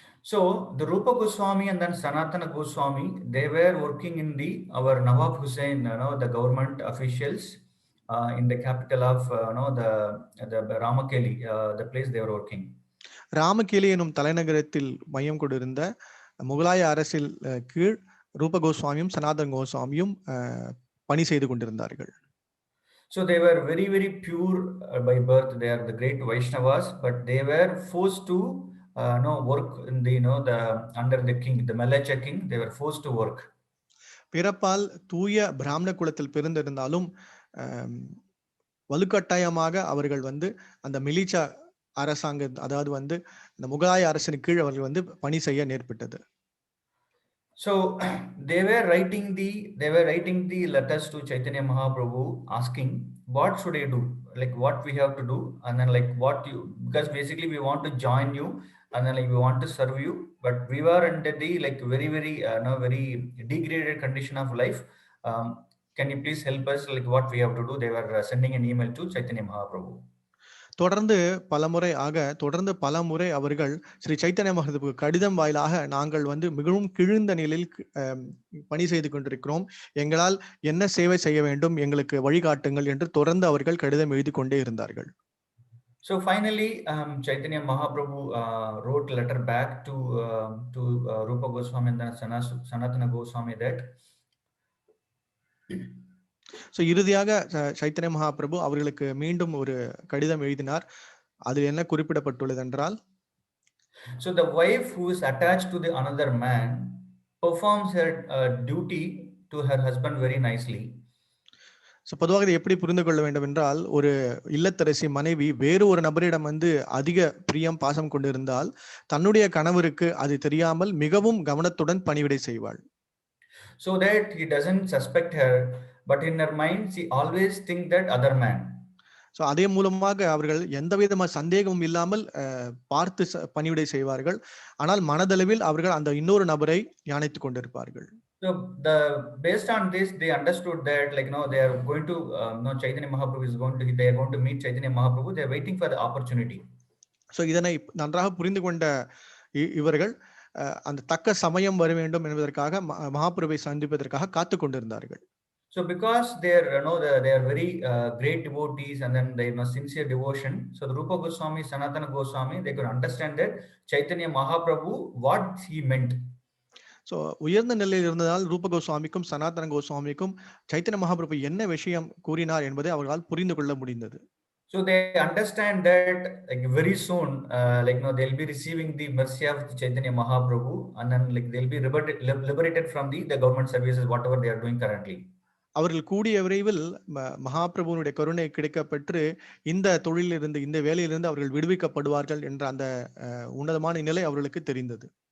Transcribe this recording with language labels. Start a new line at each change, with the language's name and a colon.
English: So the Rupa Goswami and then Sanatana Goswami, they were working in our Nawab Hussain, the government officials in the capital of the Ramakeli, the place they were working.
Tamil: ராமகேலி எனும் தலைநகரத்தில் மையம் கொண்டிருந்த முகலாய அரசில் கீழ் ரூப கோஸ்வாமியும் சனாதன கோஸ்வாமியும் பணி செய்து கொண்டிருந்தார்கள்.
English: So they were very, very pure by birth. They are the great Vaishnavas, but they were forced to work in the under the king, the Malacha king. They were forced to work.
Tamil: பிறப்பால் தூய பிராமண குலத்தில் பிறந்திருந்தாலும் வலுக்கட்டாயமாக அவர்கள் வந்து அந்த மிலிச்சா அரசாங்க, அதாவது வந்து இந்த முகலாய அரசனுக்கு கீழ் அவர்கள் வந்து பணி செய்ய நேர்பட்டது.
English: So they were writing the letters to Chaitanya Mahaprabhu asking, what should I do? Like what we have to do, and then like because basically we want to join you, and then like we want to serve you, but we were under the like very, very very degraded condition of life. Can you please help us? Like what we have to do? They were sending an email to Chaitanya Mahaprabhu.
Tamil: தொடர்ந்து பலமுறை அவர்கள் ஸ்ரீ சைத்தன்ய மகாபிரபுவுக்கு கடிதம் வாயிலாக நாங்கள் வந்து மிகவும் கிழிந்த நிலையில் பணி செய்து கொண்டிருக்கிறோம், எங்களால் என்ன சேவை செய்ய வேண்டும், எங்களுக்கு வழிகாட்டுங்கள் என்று தொடர்ந்து அவர்கள் கடிதம் எழுதி கொண்டே இருந்தார்கள்.
English: So finally, Chaitanya Mahaprabhu wrote a letter back to Rupa Goswami and Sanatana Goswami that.
Tamil: So இறுதியாக சைத்தன்ய மகாபிரபு அவர்களுக்கு மீண்டும் ஒரு கடிதம் எழுதினார். அதில் என்ன குறிப்பிடப்பட்டுள்ளது என்றால்,
English: so the wife who is attached to the another man performs her duty to her husband very nicely.
Tamil: So பொதுவாக இதை எப்படி புரிந்து கொள்ள வேண்டும் என்றால், ஒரு இல்லத்தரசி மனைவி வேறு ஒரு நபரிடம் வந்து அதிக பிரியம் பாசம் கொண்டிருந்தால் தன்னுடைய கணவருக்கு அது தெரியாமல் மிகவும் கவனத்துடன் பணிவிடை செய்வாள்.
English: So that he doesn't suspect her, but in her mind she always think that other man.
Tamil: So அதே மூலமாக அவர்கள் எந்த விதமான சந்தேகமும் இல்லாமல் பார்த்து பணிவிடை செய்வார்கள். ஆனால் மனதளவில் அவர்கள் அந்த இன்னொரு நபரை தியானித்துக் கொண்டிருப்பார்கள்.
English: So based on this, they understood that they are going to Chaitanya Mahaprabhu they are going to meet Chaitanya Mahaprabhu. They are waiting for the opportunity.
Tamil: So இதனை நன்றாக புரிந்து கொண்ட இவர்கள் அந்த தக்க சமயம் வர வேண்டும் என்பதற்காக மகாபிரபுவை சந்திப்பதற்காக காத்து கொண்டிருந்தார்கள்.
English: So because they're they are very great devotees, and then they sincere devotion. So the Rupa Goswami, Sanatana Goswami, they could understand that Chaitanya Mahaprabhu what he meant.
Tamil: So உயர்ந்த நிலையில் இருந்ததால் ரூப கோஸ்வாமிக்கும் சனாதன கோஸ்வாமிக்கும் சைத்தன்ய மகாபிரபு என்ன விஷயம் கூறினார் என்பதை அவர்களால் புரிந்து கொள்ள முடிந்தது.
English: So they understand that like very soon, they'll be receiving the mercy of Chaitanya Mahaprabhu, and then like they'll be liberated from the government services, whatever they are doing currently.
Tamil: அவர்கள் கூடிய விரைவில் மகாபிரபுனுடைய கருணை கிடைக்கப்பெற்று இந்த தொழிலிருந்து இந்த வேலையிலிருந்து அவர்கள் விடுவிக்கப்படுவார்கள் என்ற அந்த உன்னதமான நிலை அவர்களுக்கு தெரிந்தது.